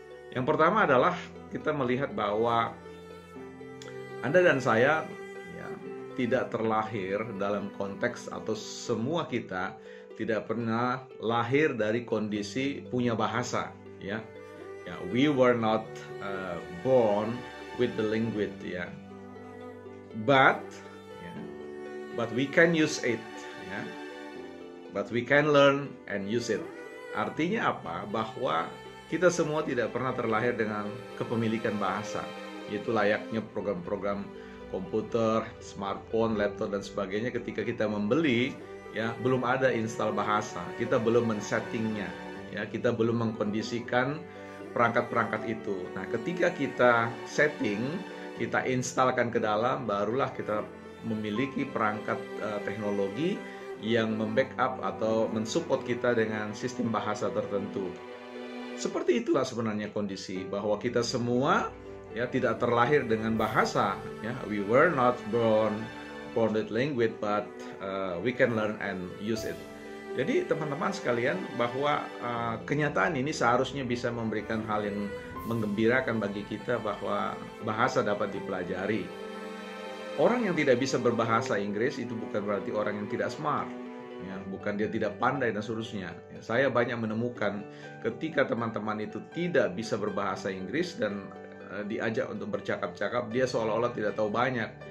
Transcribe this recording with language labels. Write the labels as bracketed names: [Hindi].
[Indonesian] Yang pertama adalah kita melihat bahwa Anda dan saya tidak terlahir dalam konteks, atau semua kita tidak pernah lahir dari kondisi punya bahasa. [English] We were not born with the language, but we can use it, but we can learn and use it. [Indonesian] Artinya apa? Bahwa kita semua tidak pernah terlahir dengan kepemilikan bahasa, yaitu layaknya program-program komputer, smartphone, laptop dan sebagainya. Ketika kita membeli, belum ada install bahasa, kita belum men-settingnya, kita belum mengkondisikan perangkat-perangkat itu. Nah, ketika kita setting, kita instalkan ke dalam, barulah kita memiliki perangkat teknologi yang membackup atau mensupport kita dengan sistem bahasa tertentu. Seperti itulah sebenarnya kondisi bahwa kita semua tidak terlahir dengan bahasa. [English] We were not born with language, but we can learn and use it. [Indonesian] Jadi teman-teman sekalian, bahwa kenyataan ini seharusnya bisa memberikan hal yang menggembirakan bagi kita bahwa bahasa dapat dipelajari. Orang yang tidak bisa berbahasa Inggris itu bukan berarti orang yang tidak smart. ya, bukan dia tidak pandai dan seterusnya. Ya, saya banyak menemukan ketika teman-teman itu tidak bisa berbahasa Inggris dan diajak untuk bercakap-cakap, dia seolah-olah tidak tahu banyak.